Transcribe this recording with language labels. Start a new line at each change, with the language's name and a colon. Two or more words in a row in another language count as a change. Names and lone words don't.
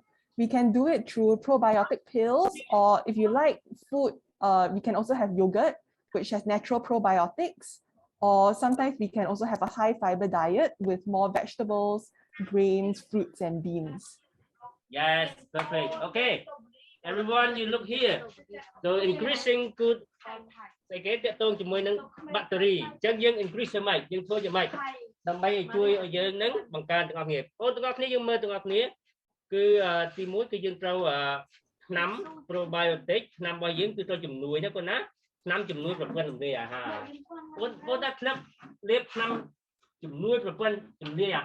English: We can do it through probiotic pills, or if you like food, we can also have yogurt, which has natural probiotics, or sometimes we can also have a high fiber diet with more vegetables, grains, fruits, and beans. Yes, perfect. Okay, everyone, you look here. So increasing good.
Vietnamese: Cái tiếp tục
Khmer: ជាមួយនឹង battery អញ្ចឹងយើង increase យ៉ាងម៉េចយើងធ្វើយ៉ាងម៉េចដើម្បីឲ្យជួយឲ្យយើងនឹងបង្កើនទាំងអស់គ្នាបងទាំងអស់គ្នាយើងមើលទាំងអស់គ្នាគឺទី1គឺយើងត្រូវ ថ្នាំ probiotic ថ្នាំរបស់យើងគឺត្រូវជំនួយណាបងណាថ្នាំជំនួយប្រព័ន្ធរំលាយអាហារបងថាថ្នាំលាបថ្នាំជំនួយប្រព័ន្ធរំលាយអា